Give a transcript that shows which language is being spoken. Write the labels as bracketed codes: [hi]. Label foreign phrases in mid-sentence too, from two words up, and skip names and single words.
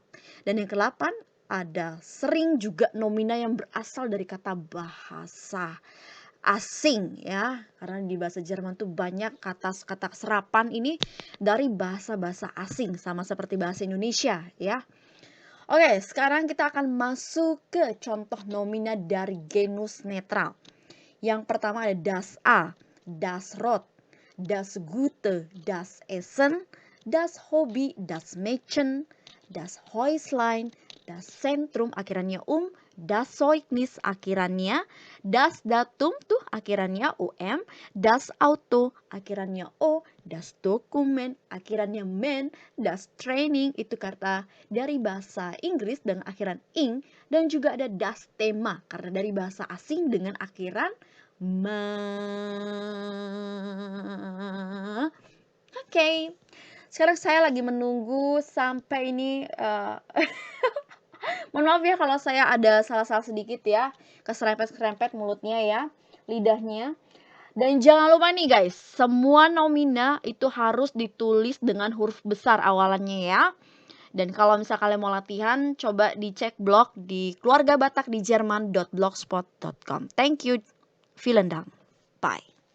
[id] Dan yang kedelapan ada sering juga nomina yang berasal dari kata bahasa asing ya. Karena di bahasa Jerman tuh banyak kata-kata serapan ini dari bahasa-bahasa asing sama seperti bahasa Indonesia ya. Oke, sekarang kita akan masuk ke contoh nomina dari genus netral. Yang pertama ada [de] das A, das Rot, das Gute, das Essen, das Hobby, das Mädchen, das Häuslein, das Zentrum [id] akhirannya [de] das Zeugnis [id] akhirannya, [de] das Datum [id] tuh akhirannya [de] das Auto [id] akhirannya O, [de] das Dokumen [id] akhirannya men, [de] das Training [id] itu kata dari bahasa Inggris dengan akhiran ing, dan juga ada [de] das Thema [id] karena dari bahasa asing dengan akhiran Oke. Sekarang saya lagi menunggu sampai ini mohon maaf ya kalau saya ada salah-salah sedikit ya, keserempet-serempet mulutnya ya, lidahnya. Dan jangan lupa nih guys, semua nomina itu harus ditulis dengan huruf besar awalannya ya. Dan kalau misal kalian mau latihan, coba dicek blog di keluargabatakdijerman.blogspot.com. [en] Thank you. [de] Vielen Dank. Bye.